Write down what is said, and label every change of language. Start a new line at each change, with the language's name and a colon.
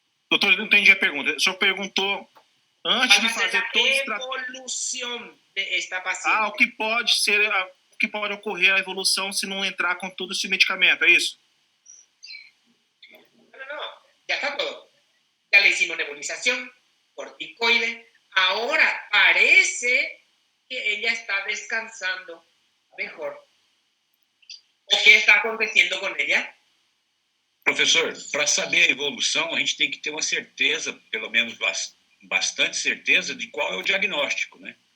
Portuguese: Doutor, eu não entendi a pergunta. O senhor perguntou antes de fazer todos os tratamentos.
Spanish: Evolução de esta paciente.
Portuguese: O que pode ocorrer a evolução se não entrar com todo esse medicamento, é isso?
Spanish: No, ya está todo. Ya le hicimos nebulización, corticoide. Ahora parece que ella está descansando mejor. ¿O qué está aconteciendo con ella?
Portuguese: Professor, para saber a evolução, a gente tem que ter uma certeza, pelo menos bastante certeza, de qual é o diagnóstico, né?